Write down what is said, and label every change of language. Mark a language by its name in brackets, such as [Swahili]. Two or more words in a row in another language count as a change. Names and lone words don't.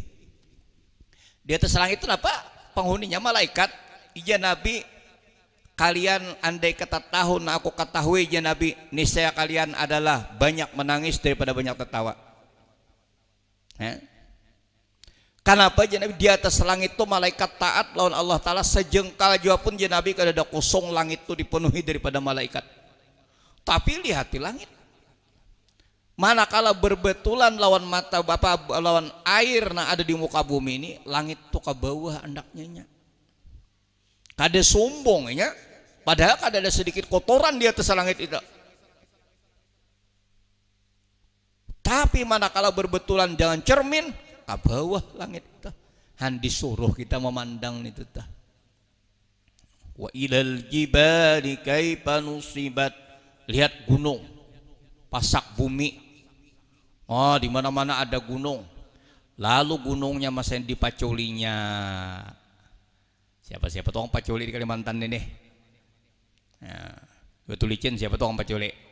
[Banjar] Di atas langit itu apa? Penghuninya malaikat. Ija Nabi, kalian andai kata tahu, nah aku ketahui ya Nabi, niscaya kalian adalah banyak menangis daripada banyak tertawa. Kenapa ya Nabi? Di atas langit itu malaikat taat lawan Allah Ta'ala, sejengkal jua pun ya Nabi kada ada kosong langit itu dipenuhi daripada malaikat. Tapi lihat di langit, manakala berbetulan lawan mata Bapak lawan air nah ada di muka bumi ini, langit tuh ke bawah andaknya nya. Kada sombong ya. Padahal kada ada sedikit kotoran di atas langit itu. Tapi manakala berbetulan dengan cermin ke bawah langit itu. Han disuruh kita memandang itu tah. [Arabic] وإلى الجبال كيف نصبت. [Banjar] Lihat gunung, pasak bumi. Oh, di mana-mana ada gunung. Lalu gunungnya masih dipaculinya. Siapa-siapa tuh orang paculi di Kalimantan ini? Nah, betul licin siapa tuh orang paculi?